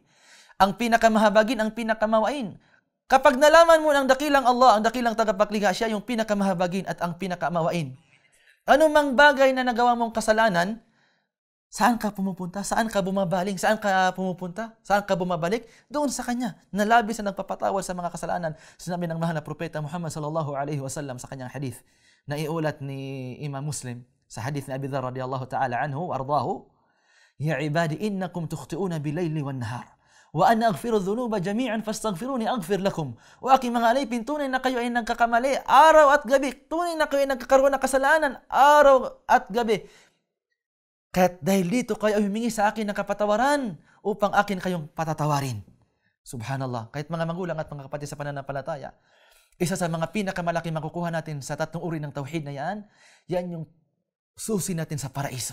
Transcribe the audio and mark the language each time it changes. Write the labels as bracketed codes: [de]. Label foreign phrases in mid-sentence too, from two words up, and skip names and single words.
[tl] Ang pinakamahabagin, ang pinakamawain. Kapag nalaman mo ng dakilang Allah, ang dakilang tagapaglikha, siya yung pinakamahabagin at ang pinakamawain. Ano mang bagay na nagawa mong kasalanan, saan ka pumupunta? Saan ka bumabaling? Saan ka pumupunta? Saan ka bumabalik? Doon sa Kanya, na labis na nagpapatawad sa mga kasalanan. Sinabi ng mahal na propeta Muhammad [ar] صلى الله عليه وسلم [tl] sa kanyang hadith na iulat ni Imam Muslim sa hadith ni Abi Dharr [ar] رضي الله تعالى عنه [tl] ardahu, [ar] "يا عبادي إنكم تخطئون بالليل والنهار. وأنا أغفر الذنوب جميعا فاستغفروني أغفر لكم." [tl] O aking mga alipin, tunay na kayo ay nagkakamali araw at gabi. Tunay na kayo ay nagkakaroon ng kasalanan araw at gabi. Kaya't dahil dito kayo ay humingi sa akin ng kapatawaran upang akin kayong patatawarin. Subhanallah. Kahit mga magulang at mga kapatid sa pananampalataya, isa sa mga pinakamalaki makukuha natin sa tatlong uri ng tauhid na yan yung susi natin sa paraiso.